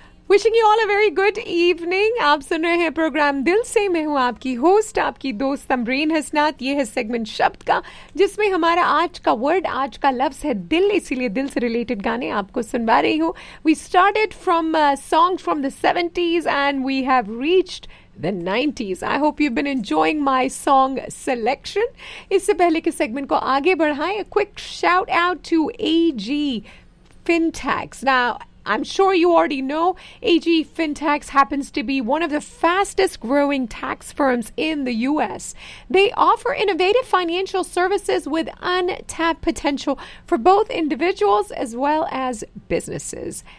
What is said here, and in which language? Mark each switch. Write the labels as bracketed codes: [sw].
[en] Wishing you all a very good evening. [hi] आप सुन रहे हैं प्रोग्राम दिल से, मैं हूं आपकी होस्ट, आपकी दोस्त अमरीन हसनात। ये है सेगमेंट शब्द का, जिसमें हमारा आज का वर्ड, आज का लफ्ज है दिल, इसीलिए दिल से रिलेटेड गाने आपको सुनवा रही हूं। [en] We started from song from the 70s and we have reached The 90s. I hope you've been enjoying my song selection. [hi] इससे पहले के सेगमेंट को आगे बढ़ाएं, [en] a quick shout out to AG Fintechs. Now, I'm sure you already know, AG Fintechs happens to be one of the fastest growing tax firms in the US. They offer innovative financial services with untapped potential for both individuals as well as businesses.